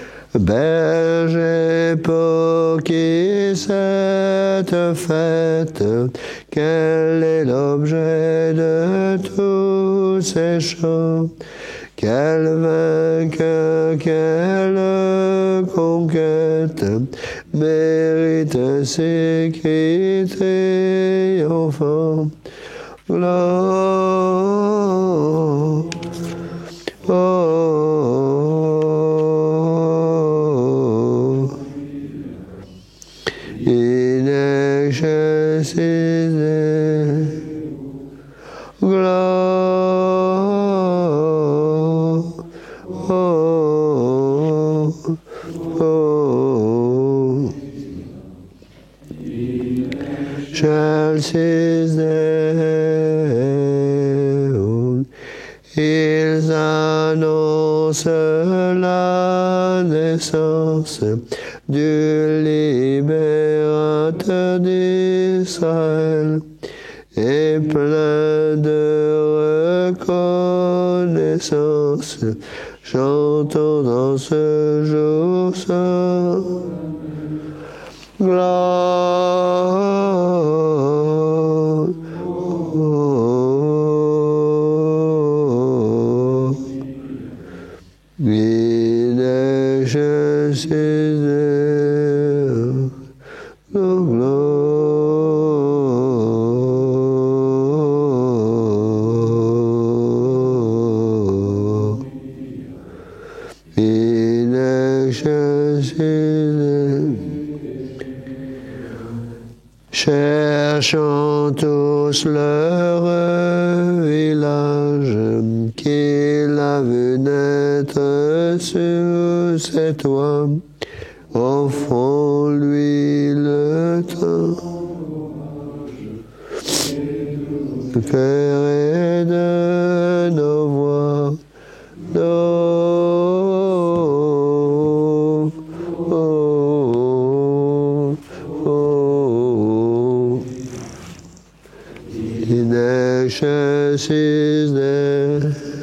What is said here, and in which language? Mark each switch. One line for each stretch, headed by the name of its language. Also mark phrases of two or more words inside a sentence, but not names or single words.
French: Berger pour qui cette fête, quel est l'objet de tous ces chants? Quel vainqueur, quelle conquête mérite ainsi cris triomphants? Gloire,
Latin: oh, in excelsis gloire, oh, oh, excelsis Deum.
French: Ils annoncent la naissance du libérateur d'Israël, et plein de reconnaissance, chantons dans ce jour saint. Gloire, oh,
Latin: in excelsis Deum, gloire, in excelsis Deum.
French: Cherchons tous leur village qu'il a vu naître sur ses toits. Offrons-lui le temps ferré de nos voix,
Latin: in excelsis Deum.